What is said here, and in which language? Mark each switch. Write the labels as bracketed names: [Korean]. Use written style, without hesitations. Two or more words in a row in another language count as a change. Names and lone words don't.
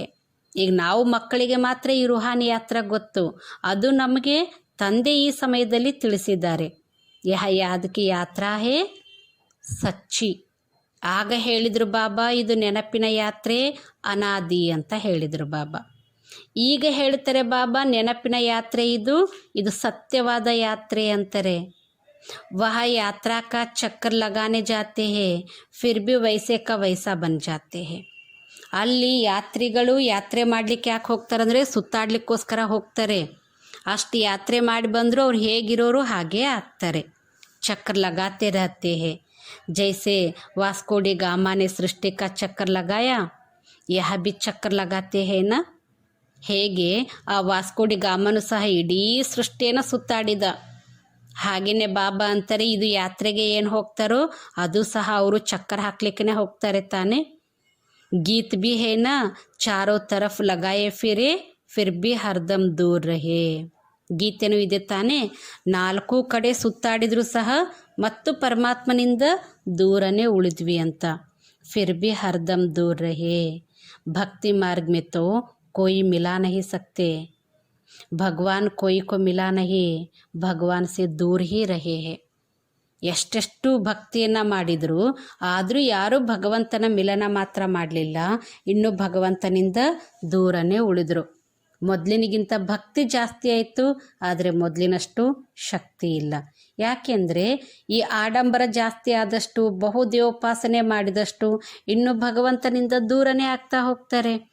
[Kannada] ಈಗ ನಾವು ಮಕ್ಕಳಿಗೆ ಮಾತ್ರ ಈ [Hindi] रूहानी यात्रा [Kannada] ಗೊತ್ತು, ಅದು ನಮಗೆ ತಂದೆ ಈ ಸಮಯದಲ್ಲಿ ತಿಳಿಸಿದ್ದಾರೆ. [Hindi] यह याद की यात्रा है सच्ची. [Kannada] ಆಗ ಹೇಳಿದರು ಬಾಬಾ ಇದು ನೆನಪಿನ ಯಾತ್ರೆ ಅನಾದಿ ಅಂತ ಹೇಳಿದರು ಬಾಬಾ. ಈಗ ಹೇಳ್ತಾರೆ ಬಾಬಾ ನೆನಪಿನ ಯಾತ್ರೆ ಇದು ಸತ್ಯವಾದ ಯಾತ್ರೆ ಅಂತಾರೆ. [Hindi] वह यात्रा का चक्कर लगाने जाते हैं फिर भी वैसे का वैसा बन जाते हैं. [Kannada] ಅಲ್ಲಿ ಯಾತ್ರಿಗಳು ಯಾತ್ರೆ ಮಾಡಲಿಕ್ಕೆ ಯಾಕೆ ಹೋಗ್ತಾರಂದರೆ ಸುತ್ತಾಡ್ಲಿಕ್ಕೋಸ್ಕರ ಹೋಗ್ತಾರೆ. ಅಷ್ಟು ಯಾತ್ರೆ ಮಾಡಿ ಬಂದರೂ ಅವ್ರು ಹೇಗಿರೋರು ಹಾಗೇ ಆಗ್ತಾರೆ. [Hindi] चक्कर लगाते रहते हैं। जैसे वास्को डी गामा ने सृष्टि का चक्कर लगाया, यह भी चक्कर लगाते हैं ना. [Kannada] ಹೇಗೆ ಆ ವಾಸ್ಕೋ ಡಿ ಗಾಮನು ಸಹ ಇಡೀ ಸೃಷ್ಟಿಯನ್ನು ಸುತ್ತಾಡಿದ, ಹಾಗೆಯೇ ಬಾಬಾ ಅಂತಾರೆ ಇದು ಯಾತ್ರೆಗೆ ಏನು ಹೋಗ್ತಾರೋ ಅದು ಸಹ ಅವರು ಚಕ್ಕರ್ ಹಾಕ್ಲಿಕ್ಕೆ ಹೋಗ್ತಾರೆ ತಾನೆ. [Hindi] गीत भी है ना चारों तरफ़ लगाए फिर भी हरदम दूर रहे. [Kannada] ಗೀತೆನೂ ಇದೆ ತಾನೆ, ನಾಲ್ಕು ಕಡೆ ಸುತ್ತಾಡಿದರೂ ಸಹ ಮತ್ತು ಪರಮಾತ್ಮನಿಂದ ದೂರನೇ ಉಳಿದ್ವಿ ಅಂತ. [Hindi] फिर भी हरदम दूर रहे. भक्ति मार्ग में तो कोई मिला नहीं सकते, भगवान कोई को मिला नहीं, भगवान से दूर ही रहे हैं. [Kannada] ಎಷ್ಟೆಷ್ಟು ಭಕ್ತಿಯನ್ನು ಮಾಡಿದರೂ ಆದರೂ ಯಾರೂ ಭಗವಂತನ ಮಿಲನ ಮಾತ್ರ ಮಾಡಲಿಲ್ಲ, ಇನ್ನು ಭಗವಂತನಿಂದ ದೂರನೇ ಉಳಿದರು. ಮೊದಲಿನಿಗಿಂತ ಭಕ್ತಿ ಜಾಸ್ತಿ ಆಯಿತು, ಆದರೆ ಮೊದಲಿನಷ್ಟು ಶಕ್ತಿ ಇಲ್ಲ. ಯಾಕೆಂದರೆ ಈ ಆಡಂಬರ ಜಾಸ್ತಿ ಆದಷ್ಟು, ಬಹುದೇವೋಪಾಸನೆ ಮಾಡಿದಷ್ಟು ಇನ್ನು ಭಗವಂತನಿಂದ ದೂರನೇ ಆಗ್ತಾ ಹೋಗ್ತಾರೆ.